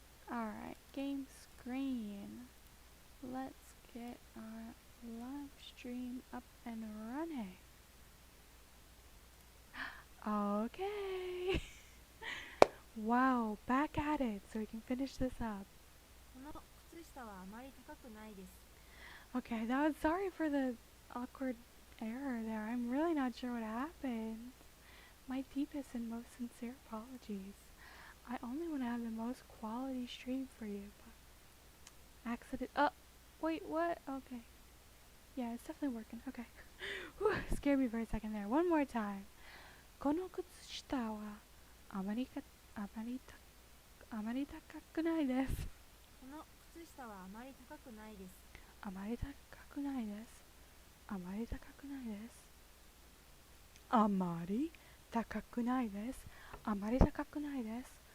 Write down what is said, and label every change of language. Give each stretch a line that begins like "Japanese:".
English: Alright, game screen. Let's get our live stream up and running. Okay. Wow, back at it so we can finish this up.
Japanese: この靴下はあまり高くないです
English: Okay, sorry for the awkward error there. I'm really not sure what happened. My deepest and most sincere apologies. I only want to have the most quality stream for you, but wait, what? Okay. Yeah, it's definitely working. Okay. Whew, scared me for a second there. One more time.
Japanese: この靴下はあまりか、あまりた、あまり高くないです。この靴下はあまり高くないです。あまり高くないです。あまり高くないです。あまり高くないです。あまり高くないです。